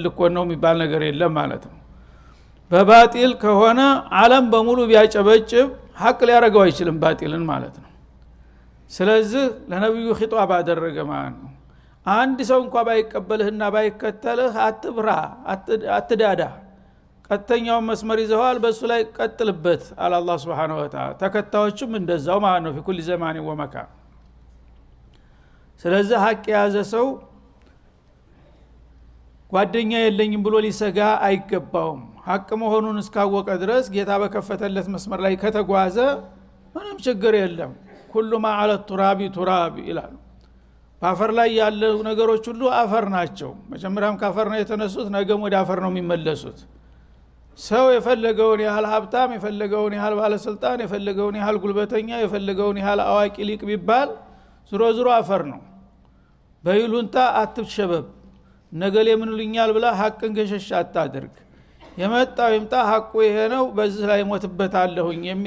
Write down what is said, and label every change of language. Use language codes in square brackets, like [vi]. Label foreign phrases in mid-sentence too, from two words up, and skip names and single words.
[am] ልኮን ነው የሚባል ነገር የለም ማለት ነው። በባጢል ከሆነ ዓለም በሙሉ ቢያጨበጭብ ሐቅ ሊያረጋው አይችልም ባጢልን ማለት ነው። ስለዚህ ለነብዩ ኺጧብ አደረገ ማለት ነው። አንድ ሰው እንኳን ባይቀበልህና ባይከተልህ አትብራ አትዳዳ፣ ቀጥተኛው መስመር ይዘዋል በሱ ላይ ቀጥልበት አለ አላህ [ar] سبحانه وتعالى። [am] ተከታዮችም እንደዛው ማለት ነው [ar] في كل زمان ومكان። [am] ስለዚህ ሐቅ የያዘ ሰው ጓደኛ የለኝም ብሎ ሊሰጋ አይገባውም። ሐቅ መሆኑን እስካወቀ ድረስ ጌታ በከፈተለት መስመር ላይ ከተጓዘ ምንም ችግር የለም። [ar] كل ما على التراب تراب [am] ይላል። በአፈር ላይ ያለው ነገሮች ሁሉ አፈር ናቸው። መጀመሪያም ከአፈር ነው የተነሱት፣ ነገም ወደ አፈር ነው የሚመለሱት። ሰው የፈለገውን ያህል ሀብታም፣ የፈለገውን ያህል ባለስልጣን፣ የፈለገውን ያህል ጉልበተኛ፣ የፈለገውን ያህል አዋቂ ሊቅ ቢባል ዝሮ ዝሮ አፈር ነው። በይሉንታ አትሸበብ። ነገሌ ምን ልኛል ብላ ሐቅን ገሸሽ አታድርግ። የመጣው ይምጣ ሐቁ ይሄ ነው በዚህ ላይ ሞትበታለሁኝ የሚል